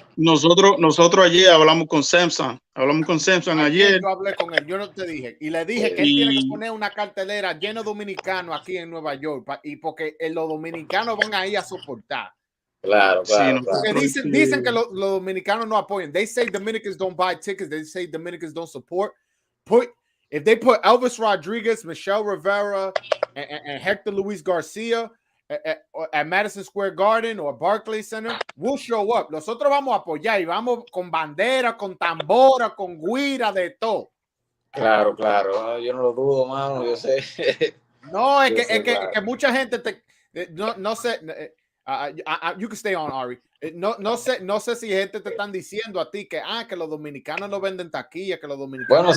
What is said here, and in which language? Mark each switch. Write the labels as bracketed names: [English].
[Spanish] Nosotros ayer hablamos con Samson Ayer ayer yo hablé con él, yo no te dije, y le dije que él tiene que y poner una cartelera lleno de dominicanos aquí en Nueva York, y porque los dominicanos van ahí a soportar. sí, Porque nosotros dicen que los dominicanos no apoyan. [English] They say Dominicans don't buy tickets. They say Dominicans don't support. If they put Elvis Rodriguez, Michel Rivera, and Hector Luis Garcia at Madison Square Garden or Barclays Center, we'll show up. [Spanish] Nosotros vamos a apoyar y vamos con bandera, con tambora, con guira, de todo. Claro, yo no lo dudo, mano, yo sé. No, es Yo sé, claro. que mucha gente no sé. [English] You can stay on, [Spanish] Ari. No sé si gente te están diciendo a ti que los dominicanos no venden taquilla, que los dominicanos.